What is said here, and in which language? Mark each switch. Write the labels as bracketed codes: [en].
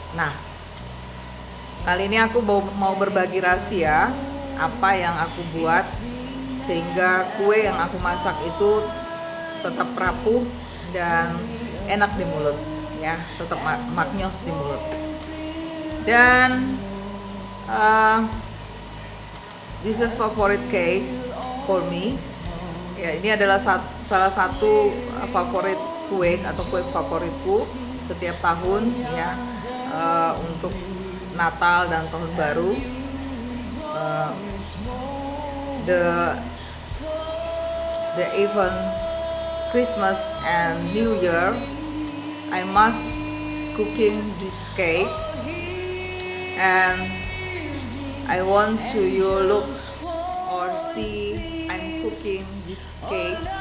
[id] Nah, kali ini aku mau berbagi rahasia apa yang aku buat sehingga kue yang aku masak itu tetap rapuh dan enak di mulut, ya, tetap maknyos di mulut. [en] Dan this is favorite cake for me. [id] Ya, ini adalah salah satu favorit kue atau kue favoritku setiap tahun, ya, untuk Natal dan Tahun Baru. [en] The even Christmas and New Year, I must cooking this cake, and I want to you look or see I'm cooking this cake.